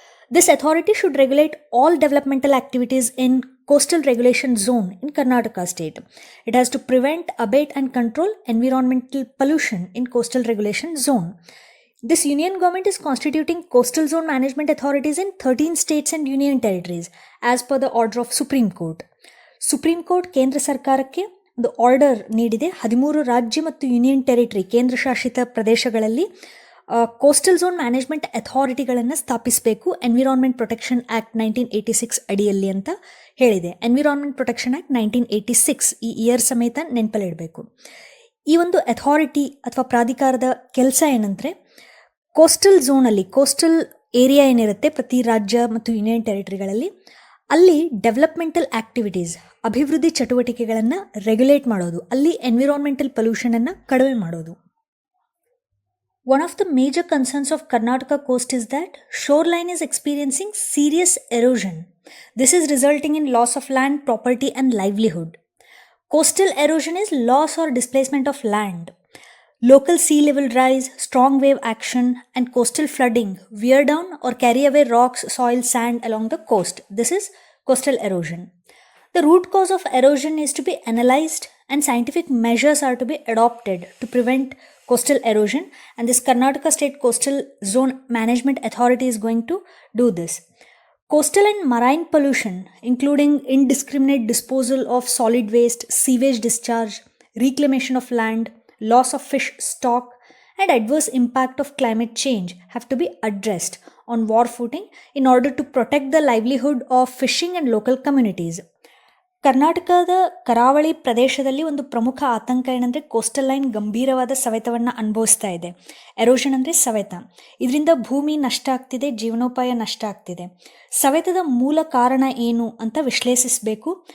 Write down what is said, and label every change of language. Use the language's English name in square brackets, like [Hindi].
[English] This authority should regulate all developmental activities in coastal regulation zone in Karnataka state. It has to prevent, abate and control environmental pollution in coastal regulation zone. This union government is constituting coastal zone management authorities in 13 states and union territories as per the order of Supreme Court. [Kannada] Supreme Court ಕೇಂದ್ರ ಸರ್ಕಾರಕ್ಕೆ ಒಂದು order ನೀಡಿದೆ. 13 ರಾಜ್ಯ ಮತ್ತು union territory ಕೇಂದ್ರ ಶಾಸಿತ ಪ್ರದೇಶಗಳಲ್ಲಿ coastal zone management ಅಥಾರಿಟಿಗಳನ್ನು ಸ್ಥಾಪಿಸಬೇಕು environment protection act 1986 ಅಡಿಯಲ್ಲಿ ಅಂತ ಹೇಳಿದೆ. ಎನ್ವಿರಾನ್ಮೆಂಟ್ ಪ್ರೊಟೆಕ್ಷನ್ ಆ್ಯಕ್ಟ್ 1986 ಈ ಇಯರ್ ಸಮೇತ ನೆನಪಲ್ಲಿಡಬೇಕು. ಈ ಒಂದು ಅಥಾರಿಟಿ ಅಥವಾ ಪ್ರಾಧಿಕಾರದ ಕೆಲಸ ಏನಂದರೆ ಕೋಸ್ಟಲ್ ಝೋನಲ್ಲಿ ಕೋಸ್ಟಲ್ ಏರಿಯಾ ಏನಿರುತ್ತೆ ಪ್ರತಿ ರಾಜ್ಯ ಮತ್ತು ಯೂನಿಯನ್ ಟೆರಿಟರಿಗಳಲ್ಲಿ ಅಲ್ಲಿ [English] developmental activities [Kannada] ಅಭಿವೃದ್ಧಿ ಚಟುವಟಿಕೆಗಳನ್ನು ರೆಗ್ಯುಲೇಟ್ ಮಾಡೋದು, ಅಲ್ಲಿ ಎನ್ವಿರಾನ್ಮೆಂಟಲ್ ಪೊಲ್ಯೂಷನನ್ನು ಕಡಿಮೆ ಮಾಡೋದು. [English] One of the major concerns of Karnataka coast is that shoreline is experiencing serious erosion. This is resulting in loss of land, property and livelihood. Coastal erosion is loss or displacement of land. Local sea level rise, strong wave action and coastal flooding wear down or carry away rocks, soil, sand along the coast. This is coastal erosion. The root cause of erosion is to be analyzed and scientific measures are to be adopted to prevent coastal erosion, and this Karnataka State Coastal Zone Management Authority is going to do this. Coastal and marine pollution, including indiscriminate disposal of solid waste, sewage discharge, reclamation of land, loss of fish stock, and adverse impact of climate change have to be addressed on war footing in order to protect the livelihood of fishing and local communities. [Kannada] ಕರ್ನಾಟಕದ ಕರಾವಳಿ ಪ್ರದೇಶದಲ್ಲಿ ಒಂದು ಪ್ರಮುಖ ಆತಂಕ ಏನಂದರೆ coastal line ಗಂಭೀರವಾದ ಸವೆತವನ್ನು ಅನುಭವಿಸ್ತಾ ಇದೆ. ಎರೋಷನ್ ಅಂದರೆ ಸವೆತ. ಇದರಿಂದ ಭೂಮಿ ನಷ್ಟ ಆಗ್ತಿದೆ, ಜೀವನೋಪಾಯ ನಷ್ಟ ಆಗ್ತಿದೆ. ಸವೆತದ ಮೂಲ ಕಾರಣ ಏನು ಅಂತ ವಿಶ್ಲೇಷಿಸಬೇಕು.